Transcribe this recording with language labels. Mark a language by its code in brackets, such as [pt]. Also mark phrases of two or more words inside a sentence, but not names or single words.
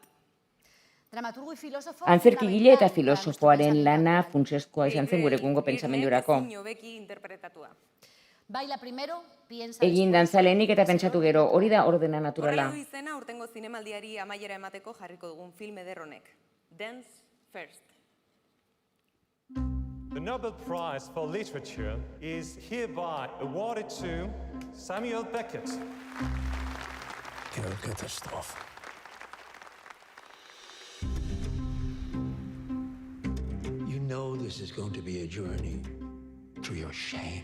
[eu] Antzerkigile eta filosofoaren lana funtsezkoa izan zen gure egungo pentsamendurako. Egin dantzalenik eta pentsatu gero, hori da ordena naturala. Horra du izena urtengo zinemaldiari amaiera emateko jarriko dugun film ederronek. [en] Dance First. The Nobel Prize for Literature is hereby awarded to Samuel Beckett. Katastrophe. You know this is going to be a journey through your shame.